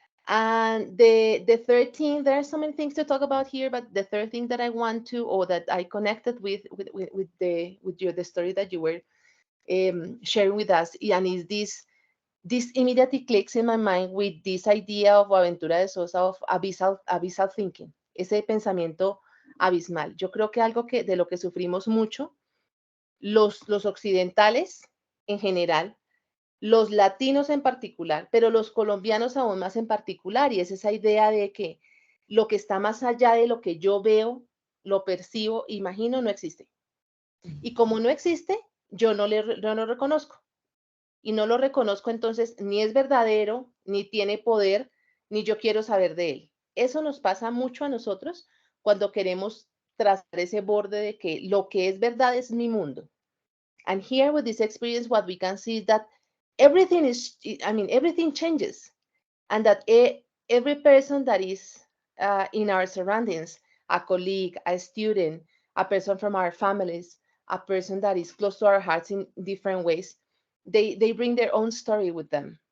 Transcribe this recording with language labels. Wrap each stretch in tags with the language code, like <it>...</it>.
<en>And the third thing, there are so many things to talk about here, but the third thing that I want to, or that I connected with the story that you were sharing with us, and is this immediately clicks in my mind with this idea of Aventura de Sosa of abyssal thinking,</en> <es>ese pensamiento abismal. Yo creo que algo de lo que sufrimos mucho los occidentales en general, los latinos en particular, pero los colombianos aún más en particular, y es esa idea de que lo que está más allá de lo que yo veo, lo percibo, imagino, no existe. Y como no existe, yo no lo reconozco. Y no lo reconozco, entonces ni es verdadero, ni tiene poder, ni yo quiero saber de él. Eso nos pasa mucho a nosotros cuando queremos trazar ese borde de que lo que es verdad es mi mundo.</es> <en>And here with this experience, what we can see is that everything changes. And that every person that is in our surroundings, a colleague, a student, a person from our families, a person that is close to our hearts in different ways, they bring their own story with them.</en>